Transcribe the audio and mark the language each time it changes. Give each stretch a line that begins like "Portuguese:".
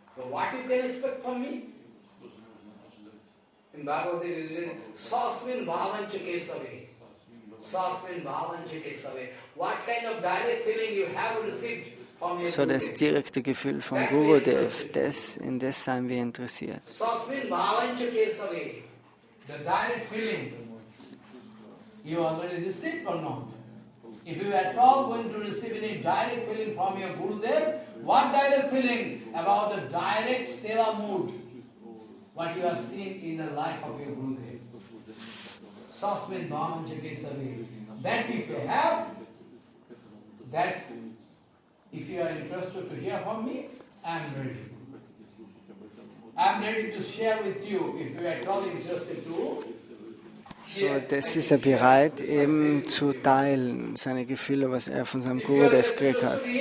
English: What you can expect from me? In Bhagavad it is written, Sasmin bhavancha kesave. Sasmin bhavancha kesave. What kind of direct feeling you have received from your
German: So, das direkte Gefühl vom Gurudev, in das seien wir interessiert.
Sanskrit: Sasmin bhavancha kesave.
English: The direct feeling you already received or not? If you are at all going to receive any direct feeling from your Gurudev, what direct feeling about the direct seva mood, what you have seen in the life of your Gurudev? Sasmin bhavan jagesave. That if you have, that if you are interested to hear from me, I am ready. I am ready to share with you if you are at all interested to.
German: So, das ist er bereit, eben zu teilen, seine Gefühle, was er von seinem Gurudev gekriegt hat.